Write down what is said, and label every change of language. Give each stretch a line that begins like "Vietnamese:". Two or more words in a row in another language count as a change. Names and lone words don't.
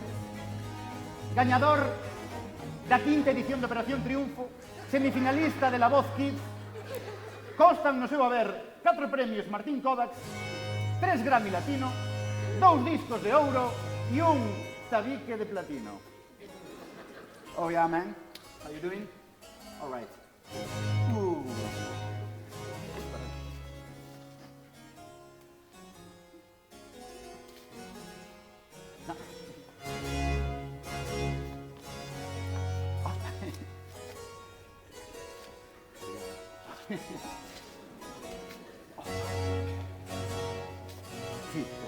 Galician: Gañador da quinta edición de Operación Triunfo, semifinalista de La Voz Kids. Constan no seu haber 4 premios Martín Kovacs, 3 Grammy Latino, 2 discos de ouro e un tabique de platino.
English: Oh yeah, man. How you doing? All right. Ooh. No. Oh.
Spanish: Sí, ya.